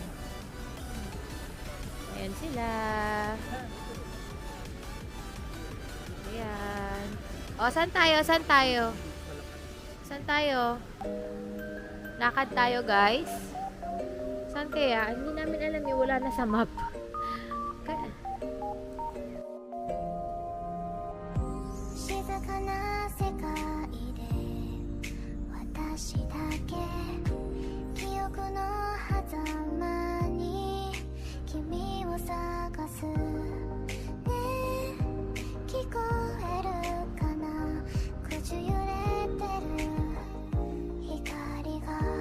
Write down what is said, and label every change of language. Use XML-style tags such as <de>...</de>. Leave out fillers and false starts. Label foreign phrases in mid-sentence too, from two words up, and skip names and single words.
<tl>Ayan sila. Ayan. O, saan tayo? Saan tayo? Saan tayo? Lakad tayo, guys. Saan kaya? Hindi namin alam yung wala na sa map. Kaya...</tl> <ja>静かな世界で私だけ記憶の狭間に君を探すねえ聞こえるかな口揺れてる光が</ja>